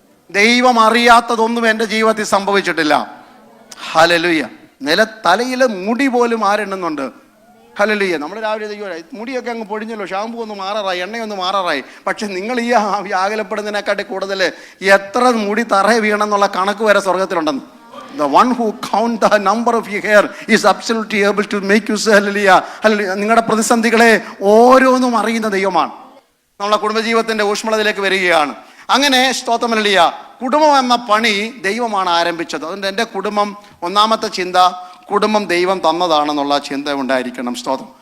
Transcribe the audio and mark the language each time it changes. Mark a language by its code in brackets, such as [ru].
[ml] ദൈവം അറിയാത്തതൊന്നും എൻ്റെ ജീവിതത്തിൽ സംഭവിച്ചിട്ടില്ല. ഹല്ലേലൂയ. തലയിലെ മുടി പോലും ആരെണ്ണുന്നുണ്ട്. ഹല്ലേലൂയ. നമ്മൾ രാവിലെ മുടിയൊക്കെ അങ്ങ് പൊടിഞ്ഞല്ലോ, ഷാമ്പു ഒന്ന് മാറാറായി, എണ്ണയൊന്ന് മാറാറായി. പക്ഷെ നിങ്ങൾ ഈ വ്യാകുലപ്പെടുന്നതിനെക്കാട്ടി കൂടുതൽ എത്ര മുടി തറയെ വീണെന്നുള്ള കണക്ക് വരെ സ്വർഗത്തിലുണ്ടെന്ന്. [en] The one who count the number of your hair is absolutely able to make you say hallelujah. Hallelujah. [ml] നിങ്ങളുടെ പ്രതിസന്ധികളെ ഓരോന്നും അറിയുന്ന ദൈവമാണ്. നമ്മളെ കുടുംബജീവിതത്തിന്റെ ഊഷ്മളതയിലേക്ക് വരികയാണ്. അങ്ങനെ സ്തോത്രം ഹല്ലേലൂയ. കുടുംബം എന്ന പണി ദൈവമാണ് ആരംഭിച്ചത്. അതുകൊണ്ട് എൻ്റെ കുടുംബം, ഒന്നാമത്തെ ചിന്ത, കുടുംബം ദൈവം തന്നതാണെന്നുള്ള ചിന്ത ഉണ്ടായിരിക്കണം. സ്തോത്രം.